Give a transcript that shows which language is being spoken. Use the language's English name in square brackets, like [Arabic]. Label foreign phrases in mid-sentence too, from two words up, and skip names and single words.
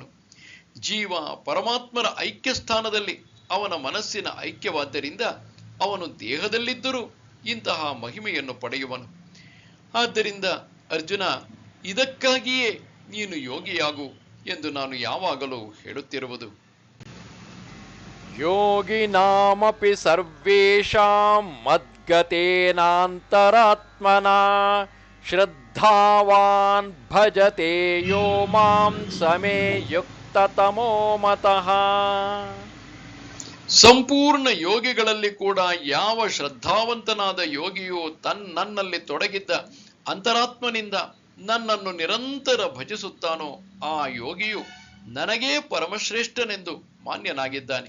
[Kannada] ಜೀವ ಪರಮಾತ್ಮರ ಐಕ್ಯ ಸ್ಥಾನದಲ್ಲಿ ಅವನ ಮನಸ್ಸಿನ ಐಕ್ಯವಾದ್ದರಿಂದ ಅವನು ದೇಹದಲ್ಲಿದ್ದರೂ ಇಂತಹ ಮಹಿಮೆಯನ್ನು ಪಡೆಯುವನು. ಆದ್ದರಿಂದ ಅರ್ಜುನ, ಇದಕ್ಕಾಗಿಯೇ ನೀನು ಯೋಗಿಯಾಗು ಎಂದು ನಾನು ಯಾವಾಗಲೂ ಹೇಳುತ್ತಿರುವುದು. [Sanskrit] ಯೋಗಿನಾಮಪಿ ಸರ್ವೇಷಾಂ ಮದ್ಗತೇನಾಂತರಾತ್ಮನಾ ಶ್ರದ್ಧಾವಾನ್ ಭಜತೆ ಯೋ ಮಾಂ ಸಮೇ ಯುಕ್ತತಮೋ ಮತಃ. [Kannada] ಸಂಪೂರ್ಣ ಯೋಗಿಗಳಲ್ಲಿ ಕೂಡ ಯಾವ ಶ್ರದ್ಧಾವಂತನಾದ ಯೋಗಿಯು ನನ್ನಲ್ಲಿ ತೊಡಗಿದ್ದ ಅಂತರಾತ್ಮನಿಂದ ನನ್ನನ್ನು ನಿರಂತರ ಭಜಿಸುತ್ತಾನೋ ಆ ಯೋಗಿಯು ನನಗೇ ಪರಮಶ್ರೇಷ್ಠನೆಂದು ಮಾನ್ಯನಾಗಿದ್ದಾನೆ.